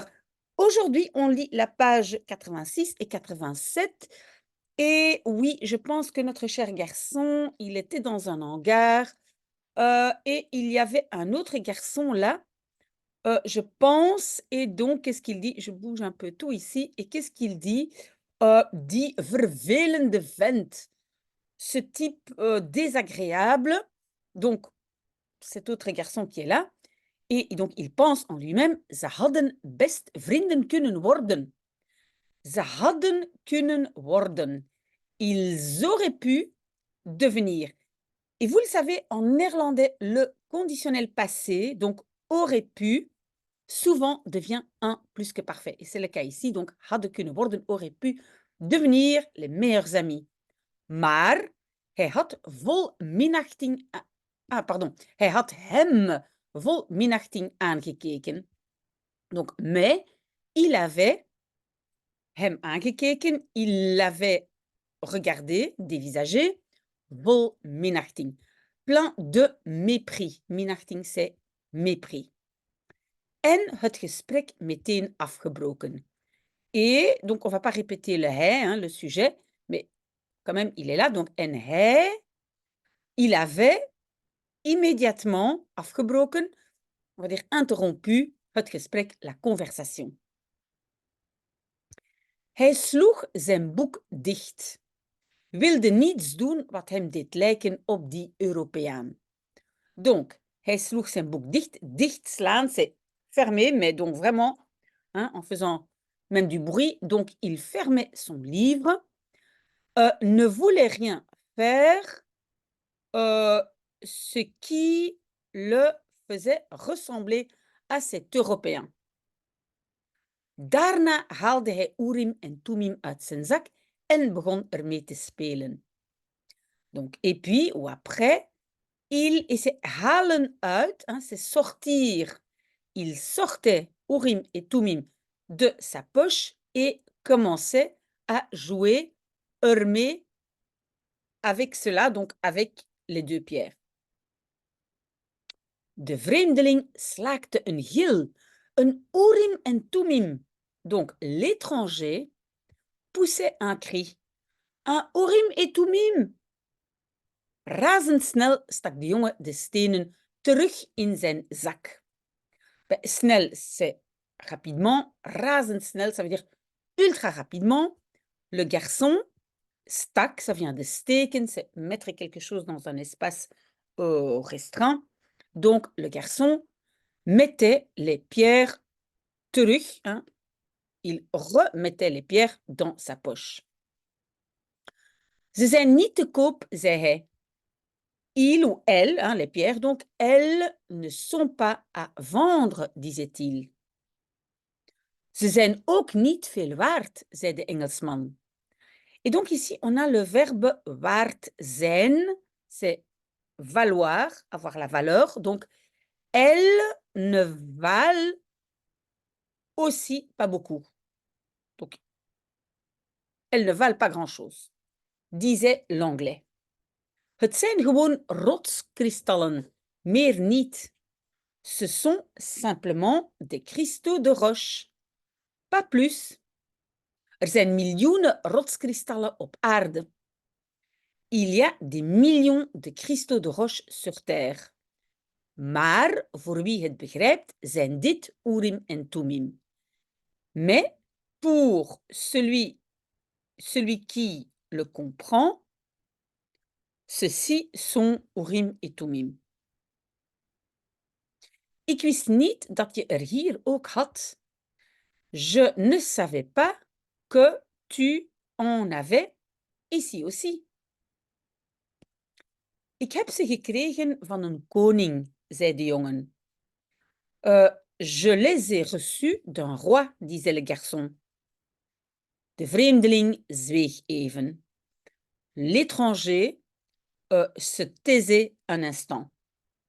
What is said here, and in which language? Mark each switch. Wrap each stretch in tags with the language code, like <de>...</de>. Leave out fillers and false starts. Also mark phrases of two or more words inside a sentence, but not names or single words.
<fr>Aujourd'hui, on lit la page 86 et 87. Et oui, je pense que notre cher garçon, il était dans un hangar. Et il y avait un autre garçon là, je pense, et donc qu'est-ce qu'il dit? Je bouge un peu tout ici, et qu'est-ce qu'il dit?</fr> <nl>Die vervelende vent,</nl> <fr>ce type désagréable, donc cet autre garçon qui est là, et donc il pense en lui-même,</fr> <nl>ze hadden best vrienden kunnen worden. Ze hadden kunnen worden.</nl> <fr>Ils auraient pu devenir. Et vous le savez, en néerlandais, le conditionnel passé, donc aurait pu, souvent devient un plus que parfait. Et c'est le cas ici. Donc,</fr> <nl>hadden kunnen worden</nl> <fr>aurait pu devenir les meilleurs amis.</fr> <nl>Maar hij had vol minachting.</nl> <fr>Pardon.</fr> <nl>Hij had hem vol minachting aangekeken.</nl> <fr>Donc, mais il avait</fr> <nl>hem aangekeken,</nl> <fr>il l'avait regardé, dévisagé,</fr> <nl>vol minachting.</nl> <fr>Plein de mépris. Minachting, c'est mépris.</fr> <nl>En het gesprek meteen afgebroken.</nl> <fr>Et donc, on ne va pas répéter le hij, le sujet, mais quand même, il est là. Donc,</fr> <nl>en hij,</nl> <fr>il avait immédiatement afgebroken, on va dire interrompu,</fr> <nl>het gesprek,</nl> <fr>la conversation.</fr> <nl>Hij sloeg zijn boek dicht. Wilde niets doen wat hem deed lijken op die Europeaan.</nl> <fr>Donc,</fr> <nl>hij sloeg zijn boek dicht. Dicht slaan,</nl> <fr>c'est fermer, mais donc vraiment, en faisant même du bruit. Donc, il fermait son livre, ne voulait rien faire, ce qui le faisait ressembler à cet Européen.</fr> <nl>Daarna haalde hij Urim en Tumim uit zijn zak en begon ermee te spelen.</nl> <fr>Donc, et puis, ou après, et c'est</fr> <nl>halen uit,</nl> <fr>c'est sortir. Il sortait Urim et Tumim de sa poche et commençait à jouer ermee avec cela, donc avec les deux pierres.</fr> <nl>De vreemdeling slaakte een gil, een Urim en Tumim.</nl> <fr>Donc, l'étranger poussait un cri. Un Urim et Tumim!</fr> <nl>Razendsnel stak de jongen de stenen terug in zijn zak.</nl> <fr>Snel, c'est rapidement. Razendsnel, ça veut dire ultra rapidement. Le garçon, stak, ça vient de steken, c'est mettre quelque chose dans un espace restreint. Donc, le garçon mettait les pierres terug, il remettait les pierres dans sa poche.</fr> <nl>Ze zijn niet te koop, zei hij.</nl> <fr>Il ou elle, les pierres, donc elles ne sont pas à vendre, disait-il.</fr> <nl>Ze zijn ook niet veel waard, zei de Engelsman.</nl> <fr>Et donc ici, on a le verbe</fr> <nl>waard zijn,</nl> <fr>c'est valoir, avoir la valeur. Donc, elles ne valent aussi pas beaucoup. Donc, elles ne valent pas grand-chose, disait l'anglais.</fr> <nl>Het zijn gewoon rotskristallen, meer niet.</nl> <fr>Ce sont simplement des cristaux de roche, pas plus.</fr> <nl>Er zijn miljoenen rotskristallen op aarde.</nl> <fr>Il y a des millions de cristaux de roche sur Terre.</fr> <nl>Maar voor wie het begrijpt, zijn dit Urim en Tumim.</nl> <fr>Mais pour celui qui le comprend, ceux-ci sont Urim et Tumim.</fr> <nl>Ik wist niet dat je er hier ook had.</nl> <fr>Je ne savais pas que tu en avais ici aussi.</fr> <nl>Ik heb ze gekregen van een koning, zei de jongen.</nl> <fr>Je les ai reçus d'un roi, disait le garçon.</fr> <nl>De vreemdeling zweeg even.</nl> <fr>L'étranger se taisait un instant.</fr>